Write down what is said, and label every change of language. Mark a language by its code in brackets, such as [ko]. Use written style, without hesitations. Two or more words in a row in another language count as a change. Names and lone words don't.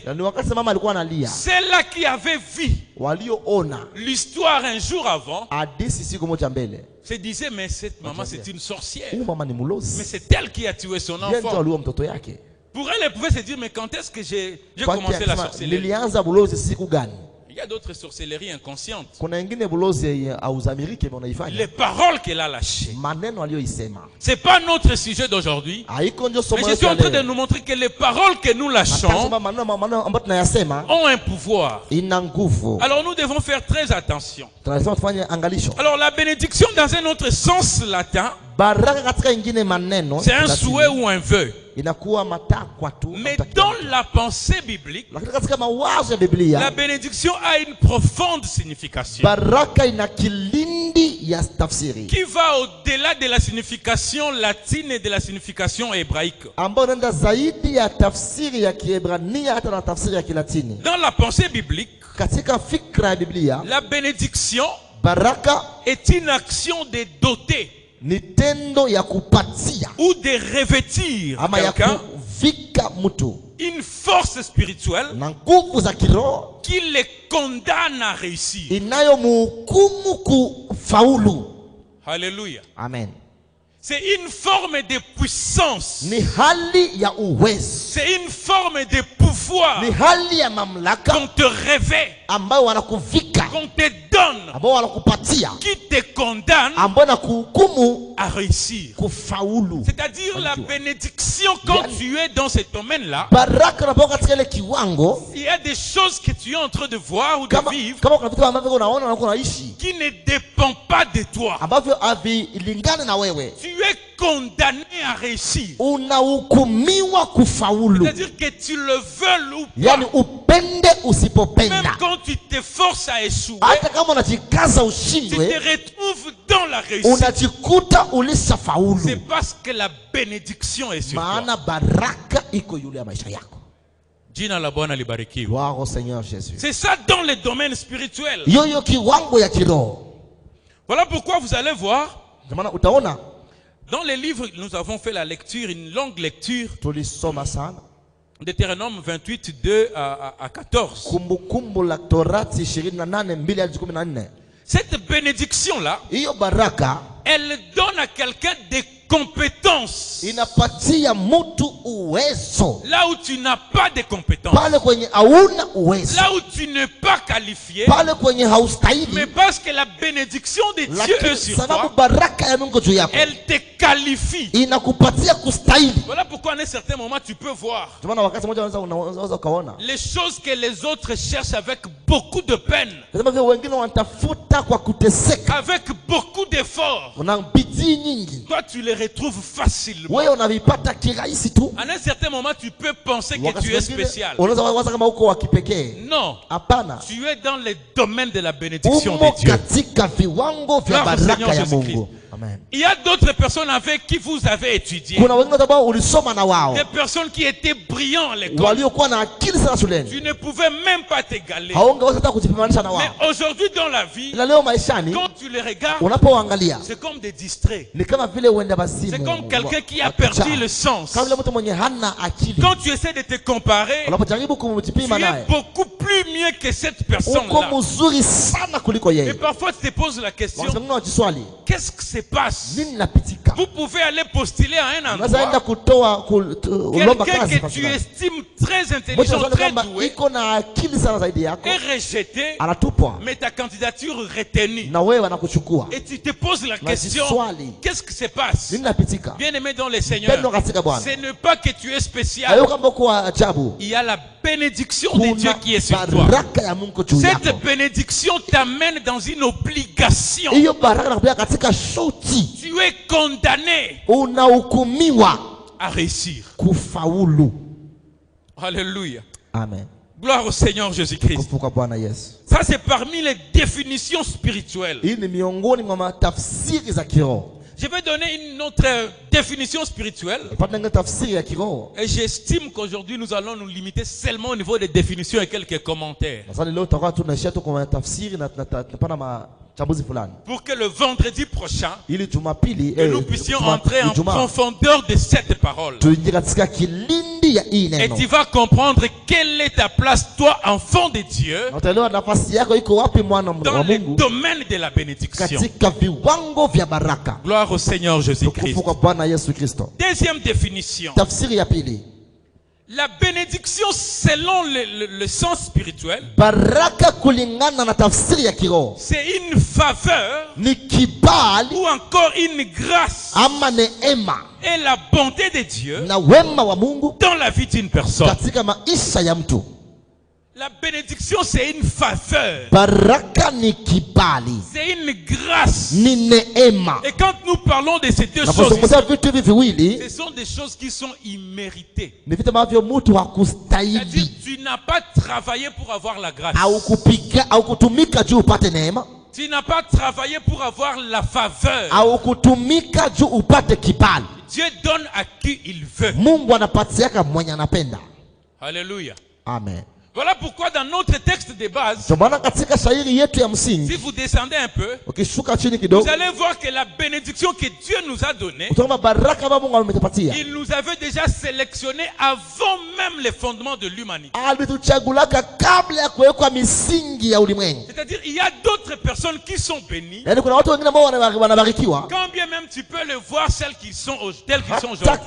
[sw] Na ni wakati mama alikuwa analia, [fr] celle-là qui avait vu [sw] walioona [fr] l'histoire un jour avant, [sw] hadithi siku moja mbele, [fr] se disait, mais cette maman c'est une sorcière. [sw] huyu mama ni [fr] Mais [sw] mlozi, [fr] c'est elle qui a tué son [sw] yeye ndio [fr] enfant. [sw] aliua mtoto yake. [fr] Pour elle, elle pouvait se dire, mais quand est-ce que j'ai [sw] Kwani [fr] commencé la [sw] akisema, [fr] sorcellerie? [sw] nilianza bulozi siku gani? [fr] Il y a d'autres sorcelleries inconscientes. [sw] Kuna ingine bulozi auzamirike unaifanya [fr] Les paroles qu'elle a lâchées. [sw] maneno aliyoisema [fr] C'est pas notre sujet d'aujourd'hui. [sw] haiko ndio [fr] Mais [sw] somo [fr] je [sw] letu [fr] suis [sw] ya [fr] en train de [sw] leo. [fr] nous montrer que les paroles que nous lâchons [sw] Nasema maneno ambayo tunayasema [fr] ont un pouvoir. [sw] ina nguvu. [fr] Alors nous devons faire très attention. [sw] Tunasema tufanye angalisho. [fr] Alors la bénédiction dans un autre sens latin, [sw] Baraka katika ingine maneno [fr] c'est un Latin, souhait ou un vœu. [sw] inakuwa matakwa tu. [fr] Mais [sw] Mtakia. [fr] dans la pensée biblique, [sw] Lakini katika mawazo ya [fr] la [sw] Biblia [fr] bénédiction a une profonde signification [sw] baraka ina kilindi ya tafsiri [fr] qui va au-delà de la signification latine et de la signification hébraïque. [sw] ambayo inaenda zaidi ya tafsiri ya Kiebrania hata na tafsiri ya Kilatini. [fr] Dans la pensée biblique, [sw] Katika fikra ya Biblia [fr] la bénédiction [sw] baraka [fr] est une action de doter [sw] ni tendo ya kupatia [fr] ou de revêtir [sw] ama ya [fr] quelqu'un [sw] kuvika mtu [fr] une force spirituelle [sw] na nguvu za kiroho [fr] qui les condamne à réussir. [sw] inayomhukumu kufaulu. [fr] Alléluia. [sw] Amen. [fr] C'est une forme de puissance. [sw] Ni hali ya uwezo, [fr] C'est une forme de pouvoir [sw] ni hali ya mamlaka [fr] qu'on te revêt, [sw] ambayo wanakuvika, [fr] qu'on te donne, [sw] ambao wanakupatia, [fr] qui te condamne [sw] ambao wanakuhukumu [fr] à réussir. [sw] kufaulu. [fr] C'est-à-dire la bénédiction quand tu es dans ce domaine-là, [sw] Baraka unapokuwa katika ile kiwango, [fr] il y a des choses que tu es en train de voir ou de vivre [sw] kama kuna vitu ambavyo unaona na unaishi [fr] qui ne dépendent pas de toi. [sw] ambavyo havilingani na wewe, [fr] Tu es condamné à réussir. [sw] unahukumiwa kufaulu. [fr] C'est-à-dire que tu le veuilles ou [sw] Yani [fr] pas, [sw] upende [fr] même [sw] usipopenda, [fr] quand tu t'efforces à échouer, [sw] hata kama unajikaza [fr] tu te [sw] ushindwe, [fr] retrouves dans la réussite. [sw] unajikuta ulishafaulu, [fr] C'est parce que la bénédiction est sur toi. [sw] maana baraka iko yule ya maisha yako. Jina la Bwana libarikiwe. [fr] Gloire au Seigneur Jésus. C'est ça dans les domaines spirituels. [sw] Yoyo kiwango ya kiroho. [fr] Voilà pourquoi vous allez voir, [sw] Ndio maana utaona [fr] dans les livres, nous avons fait la lecture, une longue lecture, [sw] tulisoma sana [fr] Deutéronome 28, 2 à 14. [sw] Kumbukumbu la Torati 28:2 hadi 14. [fr] Cette bénédiction-là, [sw] Hiyo baraka [fr] elle donne à quelqu'un des compétences. [sw] inapatia mtu uwezo [fr] Là où tu n'as pas de compétences. [sw] pale kwenye hauna uwezo, [fr] Là où tu n'es pas qualifié. [sw] pale kwenye [fr] Mais [sw] haustahili, [fr] parce que la bénédiction de Dieu est [sw] lakini [fr] sur [sw] sababu [fr] toi, [sw] baraka ya Mungu juu yako [fr] elle te qualifie. [sw] inakupatia kustahili. [fr] Voilà pourquoi à un certain moment tu peux voir [sw] Ndio maana wakati mmoja unaweza ukaona [fr] les choses que les autres cherchent avec beaucoup de peine, [sw] kama vile wengine wanatafuta kwa kuteseka, [fr] avec beaucoup d'efforts. [sw] una bidii nyingi, [fr] Toi, tu les retrouves facilement. [sw] wewe unavipata kirahisi tu. [fr] À un certain moment, tu peux penser que [sw] Wakati [fr] tu es [sw] mwingine, [fr] spécial. [sw] unaweza waza kama uko wa kipekee. [fr] Non, [sw] Hapana, [fr] tu es dans les domaines de la bénédiction [sw] umo [fr] de Dieu. [sw] katika viwango vya [fr] Gloire au [sw] baraka [fr] Seigneur [sw] ya [fr] Jésus-Christ. [sw] Mungu. Amen. [fr] Il y a d'autres personnes avec qui vous avez étudié. [sw] Kuna wengine ambao ulisoma na wao [fr] Des personnes qui étaient brillants à l'école. [sw] waliokuwa na akili sana shuleni, [fr] Tu ne pouvais même pas t'égaler. [sw] haungeweza hata kujipimanisha na wao. [fr] Mais aujourd'hui dans la vie, [sw] Ila leo maishani [fr] quand tu les regardes, [sw] unapoangalia [fr] c'est comme des distraits. [sw] ni kama vile uenda [fr] C'est [sw] basimu, [fr] comme quelqu'un qui a [sw] wa kichaa. [fr] perdu le sens. [sw] kama vile mtu mwenye hana akili. [fr] Quand tu essaies de te comparer, [sw] Unapojaribu [fr] tu [sw] kumjipima [fr] es [sw] naye [fr] beaucoup plus plus mieux que cette [sw] uko [fr] personne-là. [sw] mzuri sana kuliko [fr] Et [sw] yeye. [fr] parfois tu te poses la question, [sw] Wakati mwingine unajiswali, [fr] qu'est-ce qui se passe? [sw] nini napitika? [fr] Vous pouvez aller postuler à un [sw] Unaweza enda [fr] endroit, [sw] kutoa ulomba [fr] quelqu'un [sw] kazi [fr] que [sw] kwa [fr] tu [sw] sababu. [fr] estimes très [sw] Mtu [fr] intelligent, [sw] anaona [fr] très [sw] kwamba [fr] doué, [sw] iko na akili sana zaidi yako, [fr] est rejeté, [sw] anatupwa [fr] mais ta candidature retenue. [sw] na wewe anakuchukua. [fr] Et tu te poses la question, [sw] Unajiswali, [fr] qu'est-ce qui se passe? [sw] nini napitika? [fr] Bien-aimé dans le Seigneur, [sw] Pendo katika Bwana. [fr] ce n'est pas que tu es spécial. [sw] Hayo kama uko ajabu. [fr] Il y a la bénédiction de Dieu [sw] Kuna [fr] qui est sur toi. [sw] baraka ya Mungu juu [fr] Cette [sw] yako. [fr] bénédiction t'amène dans une obligation. [sw] Hiyo baraka inakuja katika shuti. [fr] Tu es condamné [sw] Unahukumiwa [fr] à réussir. [sw] kufaulu. [fr] Alléluia. [sw] Amen. [fr] Gloire au Seigneur Jésus-Christ. [sw] Tukufu kwa Bwana Yesu. [fr] Ça, c'est parmi les définitions spirituelles. [sw] Hii ni miongoni mwa matafsiri za kiroho. [fr] Je vais donner une autre définition spirituelle. [sw] Pata ngine tafsiri ya kiroho. [fr] Et j'estime qu'aujourd'hui, nous allons nous limiter seulement au niveau des définitions et quelques commentaires. [sw] Sasa leo tutakuwa tunaishia tu kwa tafsiri na tunapana machambuzi fulani. [fr] Pour que le vendredi prochain, [sw] Ili Jumapili [fr] que nous puissions entrer en profondeur de cette parole. [sw] tuingie katika kilindi ya hii [fr] Et [sw] neno. [fr] tu vas comprendre quelle est ta place, toi, enfant de Dieu, [sw] Na utaelewa nafasi yako iko wapi mwana [fr] dans [sw] wa [fr] le [sw] Mungu [fr] domaine de la bénédiction. [sw] katika viwango vya baraka. [fr] Gloire au Seigneur Jésus-Christ. [sw] Tukufu kwa Bwana Yesu Kristo. [fr] Deuxième définition. [sw] Tafsiri ya pili. [fr] La bénédiction selon le sens spirituel, [sw] Baraka kulingana na tafsiri ya kiroho [fr] c'est une faveur [sw] ni kibali [fr] ou encore une grâce [sw] ama neema [fr] et la bonté de Dieu [sw] na wema wa Mungu [fr] dans la vie d'une personne. [sw] katika maisha ya mtu. [fr] La bénédiction, c'est une faveur, [sw] Baraka ni kibali, [fr] c'est une grâce. [sw] ni neema. [fr] Et quand nous parlons de ces deux choses, [sw] Napozungumzia vitu hivi viwili [fr] ce sont des choses qui sont imméritées. [sw] ni vitu ambavyo mtu [fr] C'est-à-dire, [sw] hakustahili [fr] tu n'as pas travaillé pour avoir la grâce. [sw] au kutumika juu upate neema [fr] Tu n'as pas travaillé pour avoir la faveur. [sw] au kutumika juu upate kibali. [fr] Dieu donne à qui il veut. [sw] Mungu anapatiaka mwenye anapenda. [fr] Alléluia. [sw] Amen. [fr] Voilà pourquoi dans notre texte de base, [sw] Ndio maana katika shairi yetu ya [fr] si [sw] msingi [fr] vous descendez un peu, [sw] ukishuka chini [fr] vous [sw] kidogo [fr] allez voir que la bénédiction que Dieu nous a donnée, [sw] utaona baraka ambayo Mungu ametupatia. [fr] il nous avait déjà sélectionné avant même les fondements de l'humanité. [sw] Alituchagulaka kabla ya kuwekwa misingi ya ulimwengu. [fr] C'est-à-dire, il y a d'autres personnes qui sont bénies, [sw] Yaani kuna watu wengine ambao wanabarikiwa [fr] quand bien même tu peux le voir tels qu'ils sont [sw] hata [fr] aujourd'hui.